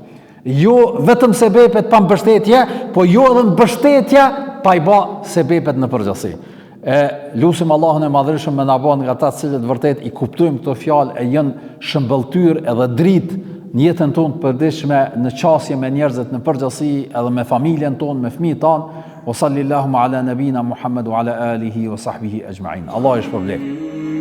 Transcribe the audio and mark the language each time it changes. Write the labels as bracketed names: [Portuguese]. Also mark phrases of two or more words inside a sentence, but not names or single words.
[Albanian] Jo vetëm sebepet pa mbështetje, po jo edhe mbështetja pa i bë sebepet në përgjithësi. Lutim Allahun e Madhërisëm me na bën nga ata të cilët vërtet i kuptojmë këto fjalë e janë shëmbëltyr edhe dritë në jetën tonë të përditshme, në qasje me njerëzit në përgjithësi, edhe me familjen tonë, me fëmijët tanë. [Arabic] وصلى الله على نبينا محمد وعلى آله وصحبه أجمعين. [Albanian] Allah i shpërblet.